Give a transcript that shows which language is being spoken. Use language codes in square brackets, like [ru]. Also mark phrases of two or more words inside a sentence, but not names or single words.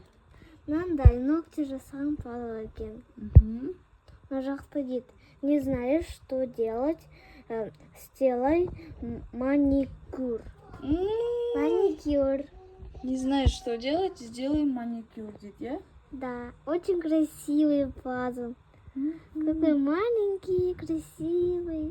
[kk] Мынандай ногти жасаған пазл екен. Мына жақта дейді, [ru] не знаешь, что делать, сделай маникюр. Маникюр. Не знаешь, что делать, сделай маникюр, дядя. Да, очень красивый пазл. Какой маленький, красивый.